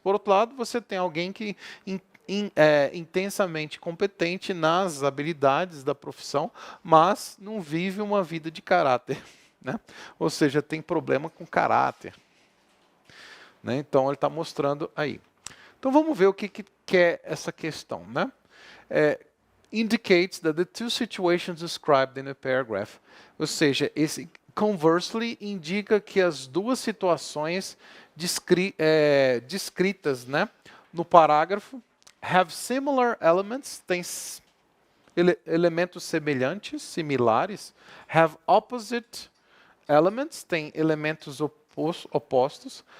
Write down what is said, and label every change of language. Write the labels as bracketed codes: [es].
[pt] Por outro lado, você tem alguém que intensamente competente nas habilidades da profissão, mas não vive uma vida de caráter, né? Ou seja, tem problema com caráter. Né? Então, ele está mostrando aí. Então, vamos ver o que é essa questão. Né? [en] Indicates that the two situations described in a paragraph. [pt] Ou seja, esse conversely indica que as duas situações descritas, né, no parágrafo [en] have similar elements, [pt] tem elementos semelhantes, similares. [en] Have opposite elements, [pt] tem elementos opostos.